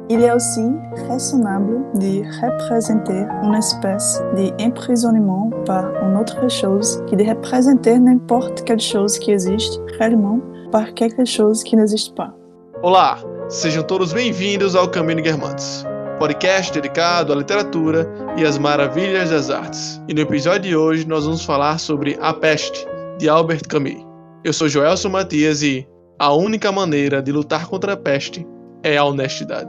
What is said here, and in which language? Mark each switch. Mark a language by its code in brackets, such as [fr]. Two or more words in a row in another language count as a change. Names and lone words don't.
[fr] est aussi raisonnable de représenter une espèce d'emprisonnement par une autre chose que de représenter n'importe quelle chose qui existe réellement par quelque chose que n'existe pas. [pt] Olá, sejam todos bem-vindos ao Caminho Guermantes, podcast dedicado à literatura e às maravilhas das artes. E no episódio de hoje nós vamos falar sobre A Peste, de Albert Camus. Eu sou Joelson Matias e a única maneira de lutar contra a peste é a honestidade.